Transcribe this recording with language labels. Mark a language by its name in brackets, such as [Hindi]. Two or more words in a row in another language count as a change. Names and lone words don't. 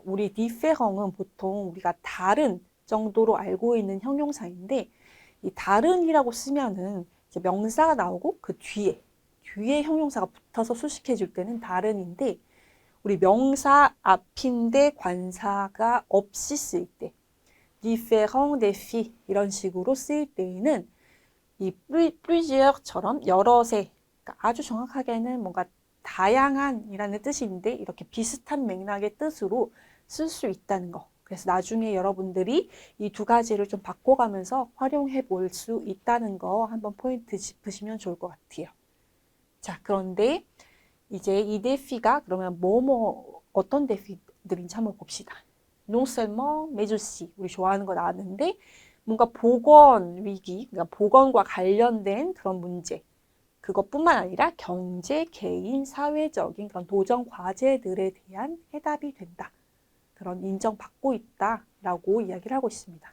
[Korean] 우리 différent은 보통 우리가 다른 정도로 알고 있는 형용사인데 이 다른이라고 쓰면은 이제 명사가 나오고 그 뒤에 형용사가 붙어서 수식해 줄 때는 다른인데 우리 명사 앞인데 관사가 없이 쓸 때 [French] différent défi [Korean] 이런 식으로 쓰일 때에는 이 plusieurs처럼 여럿의 그러니까 아주 정확하게는 뭔가 다양한이라는 뜻인데 이렇게 비슷한 맥락의 뜻으로 쓸 수 있다는 거. 그래서 나중에 여러분들이 이 두 가지를 좀 바꿔가면서 활용해 볼 수 있다는 거 한번 포인트 짚으시면 좋을 것 같아요. 자, 그런데 이제 이 défi가 그러면 어떤 défi들인지 한번 봅시다. [French] Non seulement, mais aussi. [Korean] 우리 좋아하는 거 나왔는데 뭔가 보건 위기, 그러니까 보건과 관련된 그런 문제. 그것뿐만 아니라 경제, 개인, 사회적인 그런 도전 과제들에 대한 해답이 된다. 그런 인정받고 있다라고 이야기를 하고 있습니다.